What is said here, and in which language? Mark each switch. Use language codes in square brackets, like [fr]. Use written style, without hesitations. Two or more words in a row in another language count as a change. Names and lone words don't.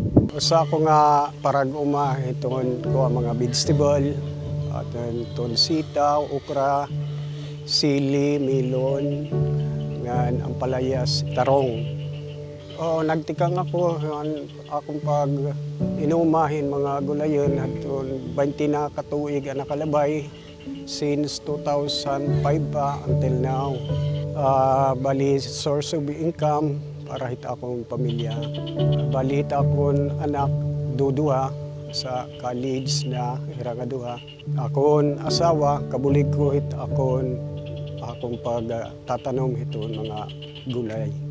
[war] Usa ko nga paraguma hiton ko ang mga vegetable, aton sitaw, okra, sili, melon, ngan ang palayas, tarong. Nagtikang ako akong pag inumahin mga gulayon hatun 20 na katuig ang nakalabay since 2005 pa [en] until now. [war] Bali [en] source of income [war] para hita akong pamilya. Bali hita akong anak dudua sa college na hirangaduha. Akong asawa kabulig ko hit akong pagtatanom hiton mga gulay.